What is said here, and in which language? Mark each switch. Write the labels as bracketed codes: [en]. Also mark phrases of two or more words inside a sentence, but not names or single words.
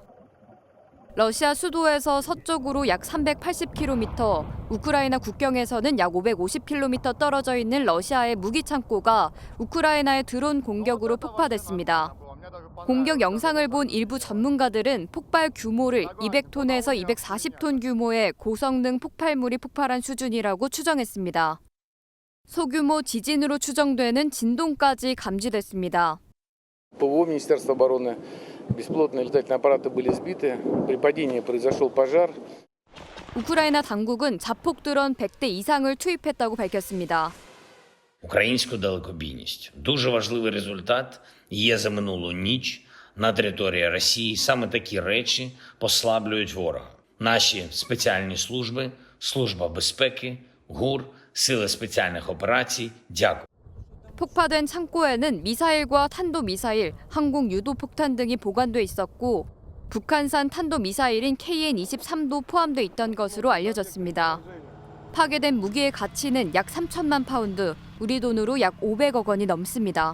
[ko] 러시아 수도에서 서쪽으로 약 380km, 우크라이나 국경에서는 약 550km 떨어져 있는 러시아의 무기 창고가 우크라이나의 드론 공격으로 폭파됐습니다. 공격 영상을 본 일부 전문가들은 폭발 규모를 200톤에서 240톤 규모의 고성능 폭발물이 폭발한 수준이라고 추정했습니다. 소규모 지진으로 추정되는 진동까지 감지됐습니다. [ru] ПВО Министерства обороны беспилотные летательные аппараты были сбиты. При падении произошел пожар. [ko] 우크라이나 당국은 자폭 드론 100대 이상을 투입했다고 밝혔습니다. [uk] Українську далекобійність – дуже важливий результат є за минулу ніч на території Росії. Саме такі речі послаблюють ворога. Наші спеціальні служби, Служба безпеки, ГУР, Сили спеціальних операцій – дякую. [ko] 폭파된 창고에는 미사일과 탄도미사일, 항공 유도폭탄 등이 보관돼 있었고 북한산 탄도미사일인 KN-23도 포함돼 있던 것으로 알려졌습니다. 파괴된 무기의 가치는 약 3천만 파운드, 우리 돈으로 약 500억 원이 넘습니다.